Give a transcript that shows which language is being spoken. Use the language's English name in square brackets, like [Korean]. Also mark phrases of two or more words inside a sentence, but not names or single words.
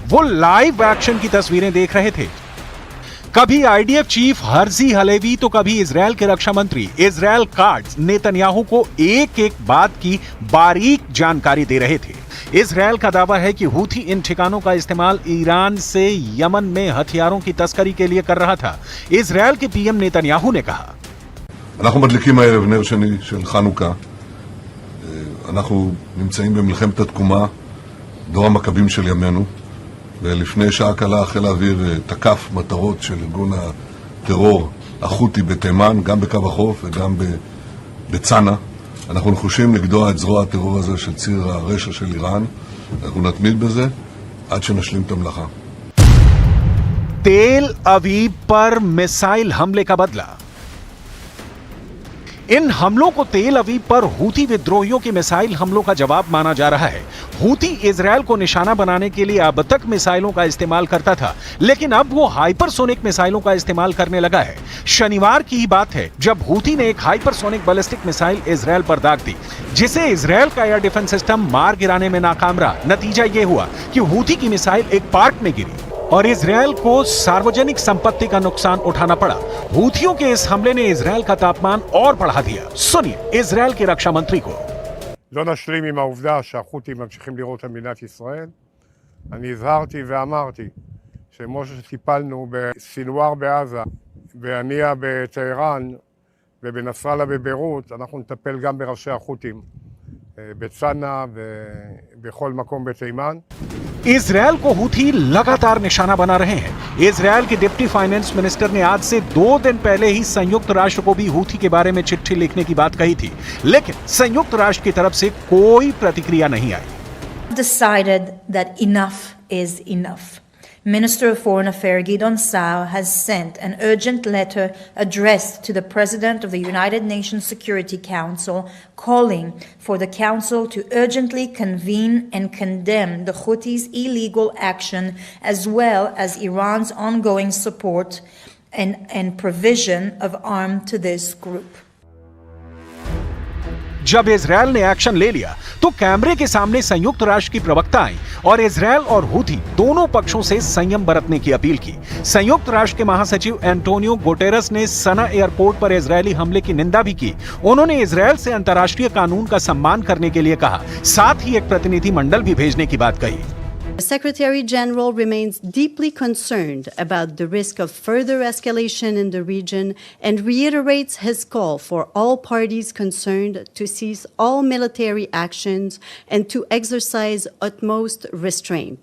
[Hindi] वो लाइव एक्शन की तस्वीरें देख रहे थे। कभी आईडीएफ चीफ हर्जी हलेवी तो कभी इजरायल के रक्षा मंत्री इजरायल काट्ज नेतन्याहू को एक एक बात की बारीक जानकारी दे रहे थे। इजरायल का दावा है कि हूथी इन ठिकानों का इस्तेमाल ईरान से यमन में हथियारों की तस्करी के लिए कर रहा था। इजरायल के पीएम नेतन्याहू ने कहा, [Hebrew] אנחנו מדליקים הערב נר שני של חנוכה. אנחנו נמצאים במלחמת התקומה, דור המכבים של ימינו, ולפני שעה קלה חיל האוויר תקף מטרות של ארגון הטרור החותי בתימן, גם בקו החוף וגם בצנע. אנחנו נחושים לגדוע את זרוע הטרור הזה של ציר הרשע של איראן. אנחנו נתמיד בזה עד שנשלים את המלאכה. [Hindi] तेल अवीव पर मिसाइल हमले का बदला। इन हमलों को तेल अवीव पर हूथी विद्रोहियों के मिसाइल हमलों का जवाब माना जा रहा है। हूथी इजरायल को निशाना बनाने के लिए अब तक मिसाइलों का इस्तेमाल करता था, लेकिन अब वो हाइपरसोनिक मिसाइलों का इस्तेमाल करने लगा है। शनिवार की ही बात है जब हूथी ने एक हाइपरसोनिक बैलिस्टिक मिसाइल इजरायल पर दाग दी, जिसे इजरायल का एयर डिफेंस सिस्टम मार गिराने में नाकाम रहा। नतीजा ये हुआ कि हूथी की मिसाइल एक पार्क में गिरी और इजरायल को सार्वजनिक संपत्ति का नुकसान उठाना पड़ा। हूथियों के इस हमले ने इजरायल का तापमान और बढ़ा दिया। सुनिए इजरायल के रक्षा मंत्री को। [Hebrew] לא נשלים עם העובדה שהחות'ים ממשיכים לירות על מדינת ישראל. אני הזהרתי ואמרתי שכמו שטיפלנו בסינואר בעזה, בהנייה בטהרן ובנסראללה בביירות, אנחנו נטפל גם בראשי החות'ים בצנע ובכל מקום בתימן. [Hindi] इजरायल को हूथी लगातार निशाना बना रहे हैं। इजरायल के डिप्टी फाइनेंस मिनिस्टर ने आज से 2 दिन पहले ही संयुक्त राष्ट्र को भी हूथी के बारे में चिट्ठी लिखने की बात कही थी, लेकिन संयुक्त राष्ट्र की तरफ से कोई प्रतिक्रिया नहीं आई। [English] Decided that enough is enough. Minister of Foreign Affairs Gideon Saar has sent an urgent letter addressed to the President of the United Nations Security Council calling for the Council to urgently convene and condemn the Houthis' illegal action as well as Iran's ongoing support and provision of arms to this group. [Hindi] जब इजरायल ने एक्शन ले लिया तो कैमरे के सामने संयुक्त राष्ट्र की प्रवक्ता आई और इजरायल और हूथी दोनों पक्षों से संयम बरतने की अपील की। संयुक्त राष्ट्र के महासचिव एंटोनियो गुटेरस ने सना एयरपोर्ट पर इजरायली हमले की निंदा भी की। उन्होंने इजरायल से अंतर्राष्ट्रीय कानून का सम्मान करने के लिए कहा, साथ ही एक प्रतिनिधि मंडल भी भेजने की बात कही। [English] The Secretary General remains deeply concerned about the risk of further escalation in the region and reiterates his call for all parties concerned to cease all military actions and to exercise utmost restraint.